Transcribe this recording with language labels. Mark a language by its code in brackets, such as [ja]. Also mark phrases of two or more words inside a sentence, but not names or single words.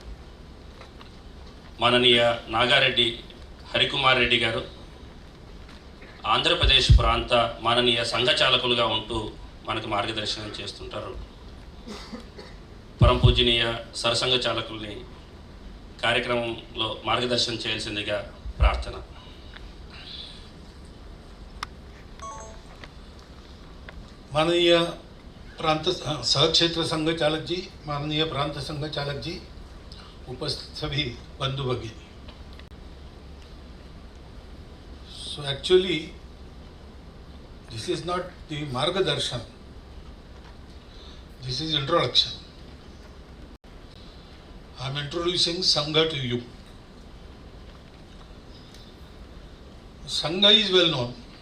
[te] మాననీయ నాగారెడ్డి హరికుమార్ రెడ్డి గారు ఆంధ్రప్రదేశ్ ప్రాంత మాననీయ సంఘచాలకులుగా ఉంటూ మనకు మార్గదర్శనం చేస్తుంటారు. పరమపూజనీయ సర్సంఘచాలకుల్ని కార్యక్రమంలో మార్గదర్శనం చేయాల్సిందిగా ప్రార్థన. [hi] माननीय प्रांत सहक्षेत्र संघ चालक जी, माननीय प्रांत संघ चालक जी, उपस्थित सभी बंधु भगिनी. [en] So actually this is not the margadarshan, this is introduction. I am introducing Sangha to you. Sangha is well known.